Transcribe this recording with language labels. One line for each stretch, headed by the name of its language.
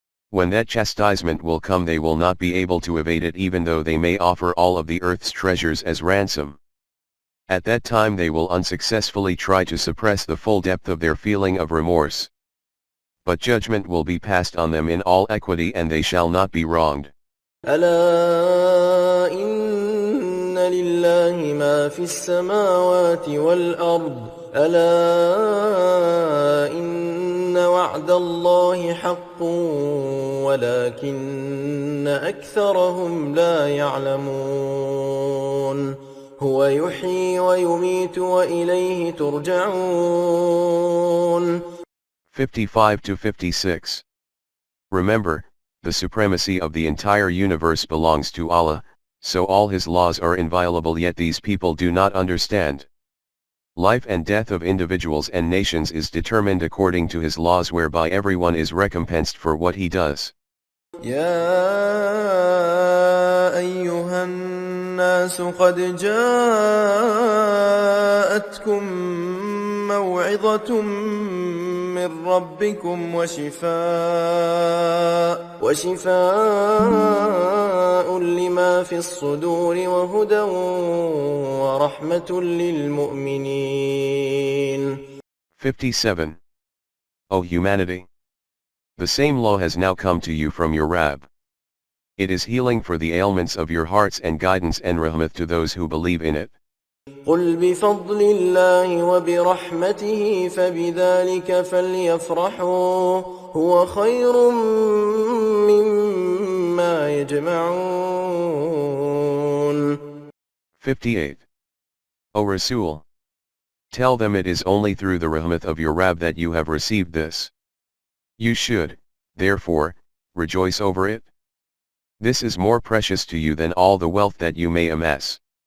English: When that chastisement will come, they will not be able to evade it, even though they may offer all of the earth's treasures as ransom. At that time they will unsuccessfully try to suppress the full depth of their feeling of remorse. But judgment will be passed on them in all equity and they shall not be wronged.
Arabic: ألا إن لله ما في السماوات والأرض ألا إن وعد الله حق ولكن أكثرهم لا يعلمون هو يحيي ويميت وإليه ترجعون.
English: 55-56. Remember, the supremacy of the entire universe belongs to Allah, so all His laws are inviolable, yet these people do not understand. Life and death of individuals and nations is determined according to His laws, whereby everyone is recompensed for what he does.
Arabic: يا أيها الناس قد جاءتكم موعظة من ربكم وشفاء لما في الصدور وهدى ورحمة للمؤمنين.
English: 57. O humanity! The same law has now come to you from your Rabb. It is healing for the ailments of your hearts and guidance and rahmat to those who believe in it.
Arabic: قل بفضل الله وبرحمته فبذلك فليفرحوا هو خير مما يجمعون.
English: 58. O Rasul! Tell them it is only through the rahmat of your Rabb that you have received this. You should, therefore, rejoice over it. This is more precious to you than all the wealth that you may amass.